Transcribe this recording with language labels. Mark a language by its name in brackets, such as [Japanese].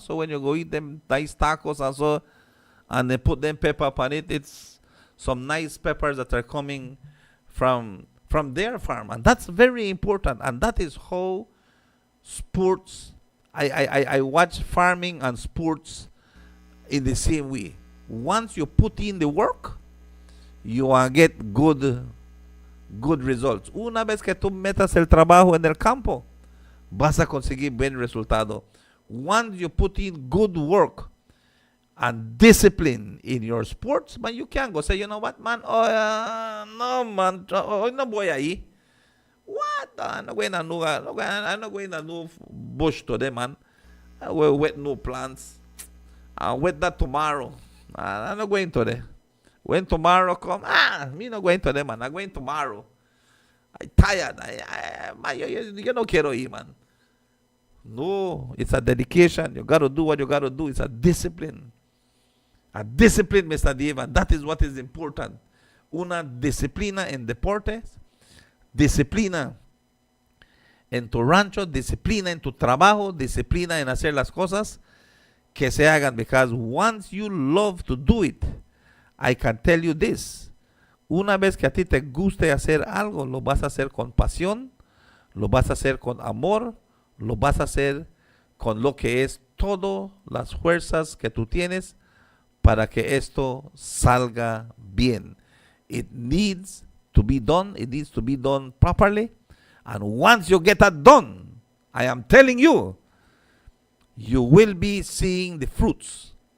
[English] So when you go eat them nice tacos and so, and they put them pepper upon it, it's some nice peppers that are coming from their farm. And that's very important. And that is how sports, I watch farming and sports in the same way. Once you put in the work, you will get good results. [Spanish] Una vez que tú metas el trabajo en el campo, vas a conseguir buen resultado. [English] Once you put in good work and discipline in your sports, man, you can go say, you know what, man, no, man, [Spanish] no voy ahí. [English] What? I'm not going to no bush today, man. I will wet no plants. I'll wet that tomorrow. I'm not going today. When tomorrow come, me not going today, man. I'm going tomorrow. I'm tired. You [Spanish] no quiero ir, [English] man. No, it's a dedication. You got to do what you got to do. It's a discipline. A discipline, Mr. Dave, and that is what is important. [Spanish] Una disciplina en deportes, disciplina en tu rancho, disciplina en tu trabajo, disciplina en hacer las cosas que se hagan, [English] because once you love to do it, I can tell you this, [Spanish] una vez que a ti te guste hacer algo, lo vas a hacer con pasión, lo vas a hacer con amor, lo vas a hacer con lo que es todas las fuerzas que tú tienes para que esto salga bien. [English] It needs to be done. It needs to be done properly. And once you get that done, I am telling you, you will be seeing the fruits.